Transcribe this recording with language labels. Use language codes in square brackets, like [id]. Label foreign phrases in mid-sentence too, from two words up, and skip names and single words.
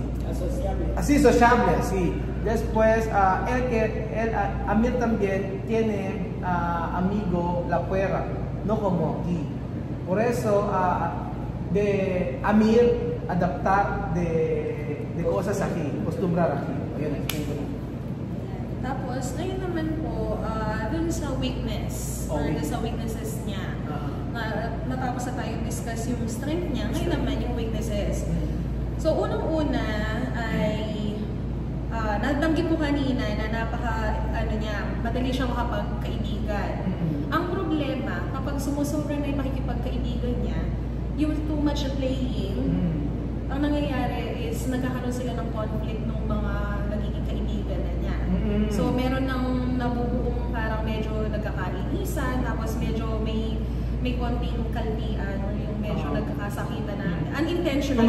[es] Así sociable, así. Después Amir también tiene amigo la fuera, no como aquí. Por eso de Amir adaptar de cosas aquí, acostumbrar aquí. [tl] Ayun, explain ko lang. Tapos, ngayon naman po, dun sa weakness, or dun sa weaknesses niya, natapos na tayong discuss yung strength niya, ngayon naman yung weaknesses. So, unang-una ay, nabanggit mo kanina na madali siya makapagkaibigan. Ang problema, kapag sumusobra na yung makikipagkaibigan niya, yung [en] too much playing, [tl] ang nangyayari is nagkakaroon sila ng conflict ng mga nagiging kaibigan na niya. So, meron ng nabubuong parang medyo nagkakainisan, tapos medyo may konting kalbian or yung medyo nagkakasakitan na unintentionally.